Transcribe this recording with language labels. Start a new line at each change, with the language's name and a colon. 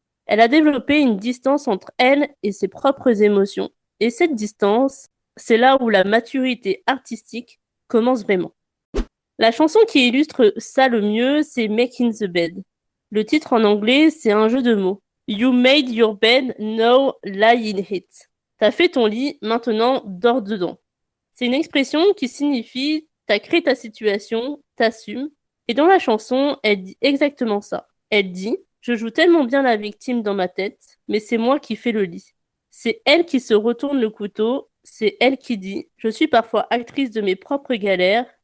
French: Elle a développé une distance entre elle et ses propres émotions. Et cette distance, c'est là où la maturité artistique commence vraiment. La chanson qui illustre ça le mieux, c'est Making the Bed. Le titre en anglais, c'est un jeu de mots.
English: You made your bed, now lie in it.
French: T'as fait ton lit, maintenant dors dedans. C'est une expression qui signifie t'as créé ta situation, t'assumes. Et dans la chanson, elle dit exactement ça. Elle dit, je joue tellement bien la victime dans ma tête, mais c'est moi qui fais le lit. C'est elle qui se retourne le couteau, c'est elle qui dit, je suis parfois actrice de mes propres galères.